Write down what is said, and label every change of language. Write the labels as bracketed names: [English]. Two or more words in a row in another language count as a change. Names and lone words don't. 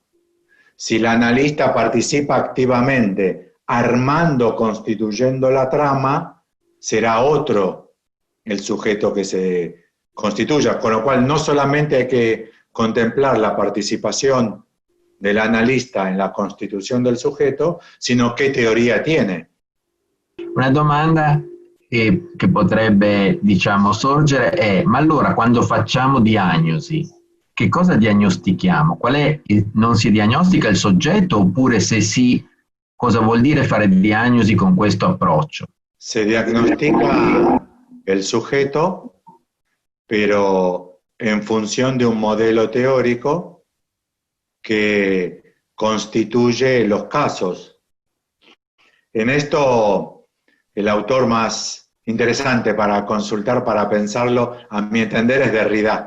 [Spanish] Si el analista participa activamente, armando, constituyendo la trama, será otro el sujeto que se constituya, con lo cual no solamente hay que contemplar la participación del analista en la constitución del sujeto, sino qué teoria tiene. [Italian] Una domanda che potrebbe, diciamo, sorgere è: ma allora quando facciamo diagnosi, che cosa diagnostichiamo? Qual è non si diagnostica il soggetto, oppure se sì, cosa vuol dire fare diagnosi con questo approccio? [Spanish] Se diagnostica el sujeto, pero en función de un modelo teórico que constituye los casos. En esto, el autor más interesante para consultar, para pensarlo, a mi entender, es Derrida.